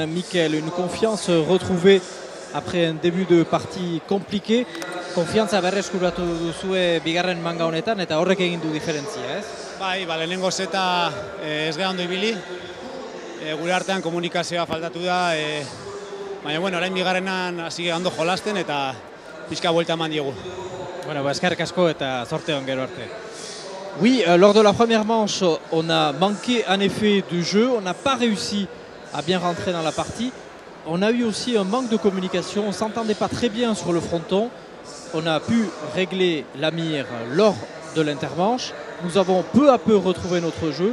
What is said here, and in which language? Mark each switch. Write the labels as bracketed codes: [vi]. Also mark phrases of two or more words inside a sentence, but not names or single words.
[fr] Michael, une confiance retrouvée après un début de partie compliqué. [eu] Konfiantza berreskuratu duzue bigarren manga honetan eta horrek egin du diferentzia, ez? Bai, lehenengo zeta ez gara ondo ibili. Gure artean komunikazioa faltatu da, baina bueno, orain bigarrenan hasi gara ondo jolasten eta pixka buelta eman diegu. Bueno, eskerrik asko eta zorte on gero arte. [fr] Oui, lors de la première manche, on a manqué en effet de jeu, on n'a pas réussi à bien rentrer dans la partie. On a eu aussi un manque de communication, on ne s'entendait pas très bien sur le fronton. On a pu régler la mire lors de l'intermanche nous avons peu à peu retrouvé notre jeu.